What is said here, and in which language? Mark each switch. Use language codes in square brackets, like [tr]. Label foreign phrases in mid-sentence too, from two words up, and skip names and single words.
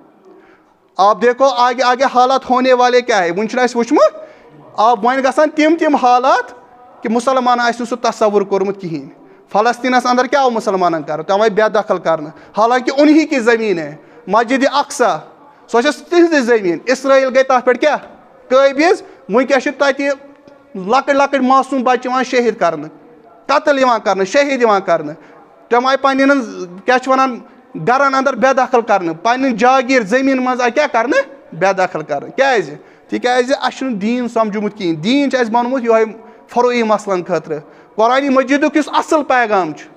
[ur] آپ دیکھو آگے آگے حالات ہونے والے [ks] کیٛاہ ہے وُنہِ چھُنہٕ اَسہِ وٕچھمُت آپ وۄنۍ گژھان تِم حالات کہِ مُسلمان آسہِ نہٕ سُہ تصوُر کوٚرمُت کِہیٖنۍ فلسطیٖنس اندر کیٛاہ آو مُسلمانن کرنہٕ تِم آیہِ بے دخل کرنہٕ [ur] حالانکہِ انہی کی زمیٖن ہے [ks] مسجدِ اقصا سۄ چھِ تِہنٛزٕے زمیٖن اسرٲیل گٔے تتھ پٮ۪ٹھ کیٛاہ قٲبض وٕنکیٚس چھِ تتہِ لۄکٕٹۍ لۄکٕٹۍ معصوٗم بچہِ یِوان شہیٖد کرنہٕ قتل یِوان کرنہٕ شہیٖد یِوان کرنہٕ تِم آیہِ پنٕنٮ۪ن کیٛاہ چھِ ونان گرن اندر بے دخل کرنہٕ پنٕنہِ جاگیٖر زمیٖن منٛز آیہِ کیٛاہ کرنہٕ بے دخل کرنہٕ کیٛازِ تِکیٛازِ اَسہِ چھُنہٕ دیٖن سمجھومُت کِہیٖنۍ دیٖن چھُ اَسہِ بنومُت یِہوے فروعی مسلن خٲطرٕ قرآنِ مجیٖدُک یُس اصل پیغام چھُ